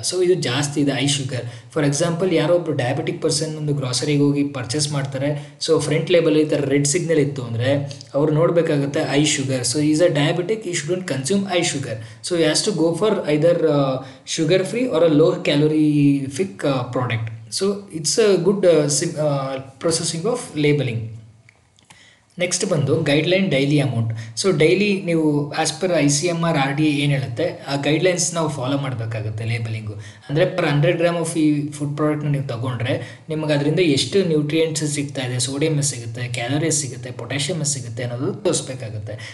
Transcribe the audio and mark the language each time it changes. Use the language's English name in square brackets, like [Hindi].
[Kannada] So ಇದು ಜಾಸ್ತಿ ಇದೆ, ಹೈ ಶುಗರ್. [English] for example [Kannada] ಯಾರೋ ಒಬ್ಬರು [English] diabetic person [Kannada] ಒಂದು ಗ್ರಾಸರಿಗೆ ಹೋಗಿ ಪರ್ಚೇಸ್ ಮಾಡ್ತಾರೆ. ಸೊ ಫ್ರಂಟ್ ಲೇಬಲ್ ಈ ಥರ ರೆಡ್ ಸಿಗ್ನಲ್ ಇತ್ತು ಅಂದರೆ ಅವ್ರು ನೋಡಬೇಕಾಗುತ್ತೆ high sugar. [English] So is a diabetic, he shouldn't consume high sugar. So you has to go for either sugar free or a low calorific product. So it's a good processing of labeling. Next [Kannada] ಬಂದು [English] Guideline daily amount. [Kannada] So daily ನೀವು [English] as per ICMR RDA [Kannada] ಏನು ಹೇಳುತ್ತೆ ಆ guidelines ನಾವು follow ಮಾಡಬೇಕಾಗುತ್ತೆ labelling. ಅಂದರೆ [English] per 100 gram of [Kannada] ಈ food ಪ್ರಾಡಕ್ಟ್ನ ನೀವು ತೊಗೊಂಡ್ರೆ ನಿಮಗೆ ಅದರಿಂದ ಎಷ್ಟು ನ್ಯೂಟ್ರಿಯೆಂಟ್ಸ್ ಸಿಗ್ತಾ ಇದೆ, ಸೋಡಿಯಮ್ ಸಿಗುತ್ತೆ, ಕ್ಯಾಲರೀಸ್ ಸಿಗುತ್ತೆ, ಪೊಟ್ಯಾಷಿಯಮ್ ಸಿಗುತ್ತೆ ಅನ್ನೋದು ತೋರಿಸ್ಬೇಕಾಗುತ್ತೆ.